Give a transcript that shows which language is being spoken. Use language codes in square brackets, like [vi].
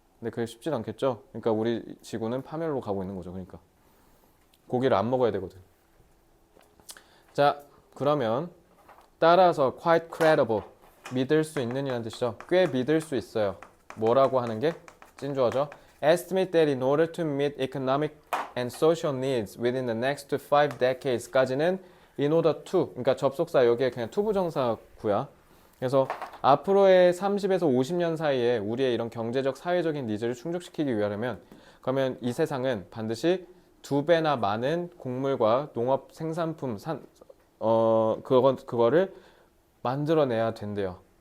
[ko] 근데 그게 쉽진 않겠죠. 그러니까 우리 지구는 파멸로 가고 있는 거죠. 그러니까 고기를 안 먹어야 되거든. 자, 그러면 따라서 [en] quite credible, [ko] 믿을 수 있는이라는 뜻이죠. 꽤 믿을 수 있어요. 뭐라고 하는 게 찐주어죠. [en] Estimate that in order to meet economic and social needs within the next 5 decades까지는 in order to, [ko] 그러니까 접속사 여기에 그냥 to 부정사구야. 그래서 앞으로의 30에서 50년 사이에 우리의 이런 경제적, 사회적인 니즈를 충족시키기 위하려면 그러면 이 세상은 반드시 2배나 많은 곡물과 농업 생산품 그거를 만들어내야 된대요.